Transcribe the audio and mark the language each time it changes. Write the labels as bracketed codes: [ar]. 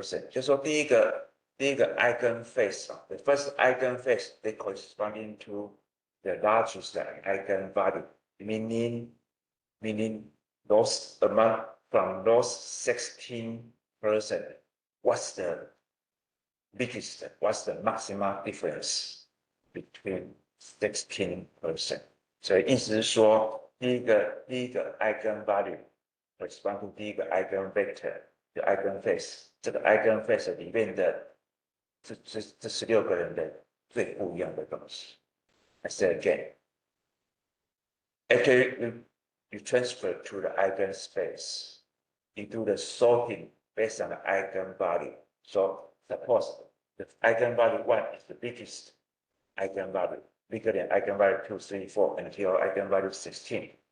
[zh] 就是说第一个 [en] eigenface, the first eigenface, they corresponding to the largest eigenvalue, meaning those among from those 16%, what's the biggest, what's the maximum difference between 16%? [zh] 所以意思是说，第一个 eigenvalue [en] correspond to [zh] 第一个 eigenvector 的 eigenface， 这个 eigenface 里面的这16个人的最不一样的东西。 [en] I say again, after you transfer to the eigenspace, you do the sorting based on the eigenvalue. So suppose the eigenvalue 1 is the biggest eigenvalue, bigger than eigenvalue 2, 3, 4, until eigenvalue 16.